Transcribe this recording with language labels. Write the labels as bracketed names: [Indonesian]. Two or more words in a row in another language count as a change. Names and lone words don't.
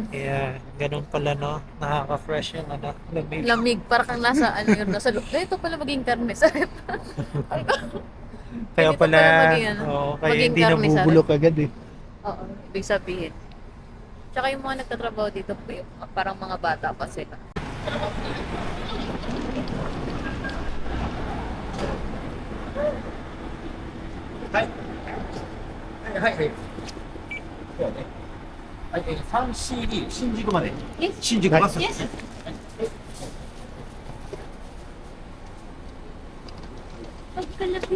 [Filipino] Kaya ganun pala no, nakaka-fresh yung ano, lamig. Lamig, para kang nasa ano yun, nasa loob. Ito pala maging karne. Sabi pa. Kaya Ganito pala, pala maging ano, kaya maging hindi karne sa nabubulok agad eh. Oo, ibig sabihin. Tsaka yung mga nagtatrabaho dito, parang mga bata pa sila. [Japanese] 3CD 新宿まで Yes. 新宿バス Yes. [Filipino] Pagkalapit.